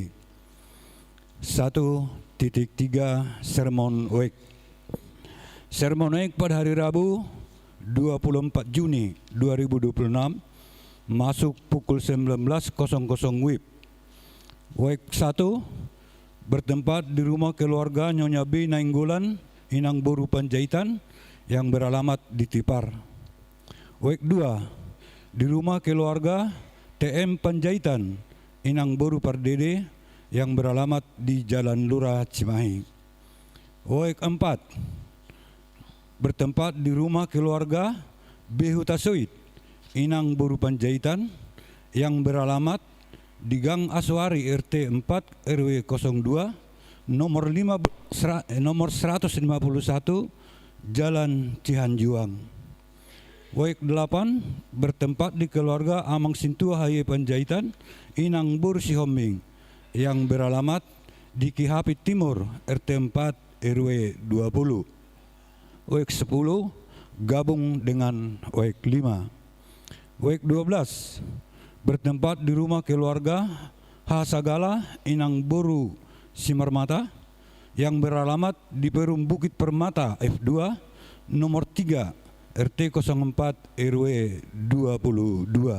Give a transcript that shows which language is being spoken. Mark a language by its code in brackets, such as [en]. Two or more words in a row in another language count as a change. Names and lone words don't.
[id] 1.3, Sermon Week. Sermon Week pada hari Rabu 24 Juni 2026 masuk pukul 19.00 WIB. Week 1 bertempat di rumah keluarga Nyonya B. Nainggolan, Inang Boru Panjaitan, yang beralamat di Tipar. Week 2 di rumah keluarga TM Panjaitan, Inang Boru Pardede, yang beralamat di Jalan Lurah Cimahi. Week 4 bertempat di rumah keluarga B. Hutasuit, Inang Boru Panjaitan, yang beralamat di Gang Aswari RT 4 RW 02 nomor 151 Jalan Cihanjuang. Week 8 bertempat di keluarga Amang Sintua Haye Panjaitan, Inang Boru Sihombing, yang beralamat di Kihapit Timur RT 4 RW 20. Week 10 gabung dengan Week 5. Week 12 bertempat di rumah keluarga Hasagala, Inang Boru Simarmata, yang beralamat di Perum Bukit Permata F2 nomor 3 RT 04 RW 22.